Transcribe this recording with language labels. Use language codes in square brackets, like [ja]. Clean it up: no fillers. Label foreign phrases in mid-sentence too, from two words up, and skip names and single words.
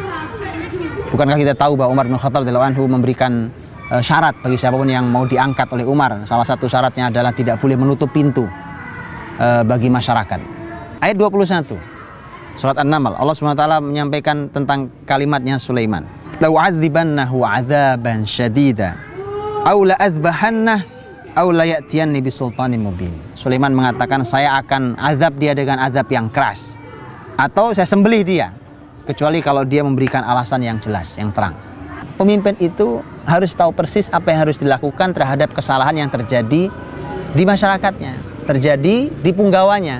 [id] Bukankah kita tahu bahwa Umar bin Khattab [ar] رضي الله عنه [id] memberikan syarat bagi siapapun yang mau diangkat oleh Umar. Salah satu syaratnya adalah tidak boleh menutup pintu bagi masyarakat. Ayat 21 surat An-Naml, Allah SWT menyampaikan tentang kalimatnya Sulaiman. [ar] لأعذبنه عذابا شديدا أو لأذبحنه أو ليأتيني بسلطان مبين. [id] Sulaiman mengatakan, saya akan azab dia dengan azab yang keras, atau saya sembelih dia, kecuali kalau dia memberikan alasan yang jelas, yang terang. Pemimpin itu harus tahu persis apa yang harus dilakukan terhadap kesalahan yang terjadi di masyarakatnya, terjadi di punggawanya.